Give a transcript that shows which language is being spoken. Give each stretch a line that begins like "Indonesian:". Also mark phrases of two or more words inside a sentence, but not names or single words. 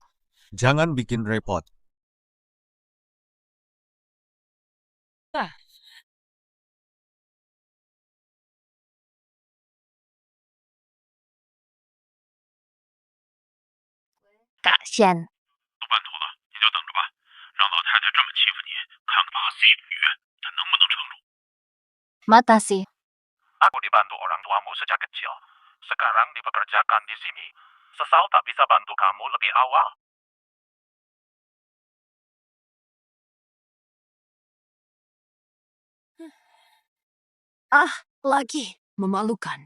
Indonesian: Jangan bikin repot. Kak Xian,
Chinese: 都办妥了，你就等着吧。让老太太这么欺负你，看把 C 女她能不能撑住。
Indonesian: makasih. Aku dibantu orang tuamu sejak kecil. Sekarang dipekerjakan di sini. Sesal tak bisa bantu kamu lebih awal. Lagi memalukan.